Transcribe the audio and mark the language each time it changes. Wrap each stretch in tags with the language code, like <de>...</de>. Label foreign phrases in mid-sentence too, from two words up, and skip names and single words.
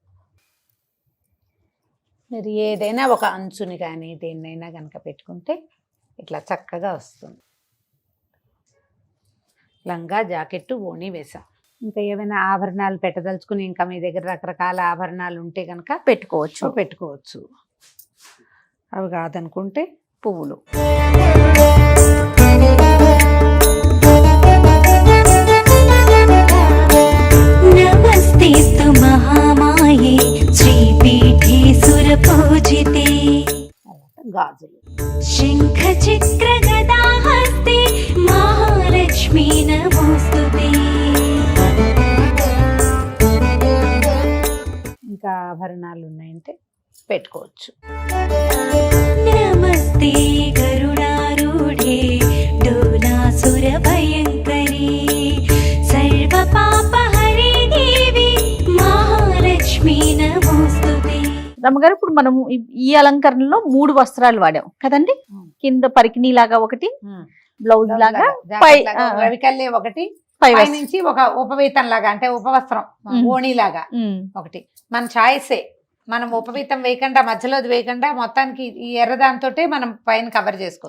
<te>మీరు ఏదైనా ఒక అంచుని కానీ దేన్నైనా కనుక పెట్టుకుంటే ఇట్లా చక్కగా వస్తుంది. లంగా జాకెట్టు ఓణి వేసాం. ఇంకా ఏమైనా ఆభరణాలు పెట్టదలుచుకుని ఇంకా మీ దగ్గర రకరకాల ఆభరణాలు ఉంటే కనుక పెట్టుకోవచ్చు. పెట్టుకోవచ్చు. అవి కాదనుకుంటే పువ్వులు.</te> <sa>नमस्तेस्तु महामाये श्रीपीठे सुरपूजिते</sa> <te>తర్వాత గాజులు.</te> <sa>शङ्खचक्रगदाहस्ते महालक्ष्मी नमोस्तुते</sa> <te>ఇంకా ఆభరణాలు ఉన్నాయంటే పెట్టుకోవచ్చు.</te> <sa>नमस्ते गरुडारूढे डोलासुरभयङ्करी सर्वपापहरे देवी महालक्ष्मी नमोस्तुते</sa> <te>రమ్మగారు ఇప్పుడు మనము ఈ అలంకరణలో 3 వస్త్రాలు వాడాం కదండి. కింద పరికిణి లాగా ఒకటి, బ్లౌజ్ లాగా, పై రవికల్లే ఒకటి, పై పై నుంచి ఒక ఉపవీతం లాగా అంటే ఉపవస్త్రం ఓణి లాగా ఒకటి. మన ఛాయిసే, మనం ఉపవీతం వేయకుండా మధ్యలోది వేయకుండా మొత్తానికి ఈ ఎర్రదాంతోటే మనం పైన కవర్ చేసుకోవచ్చు.</te>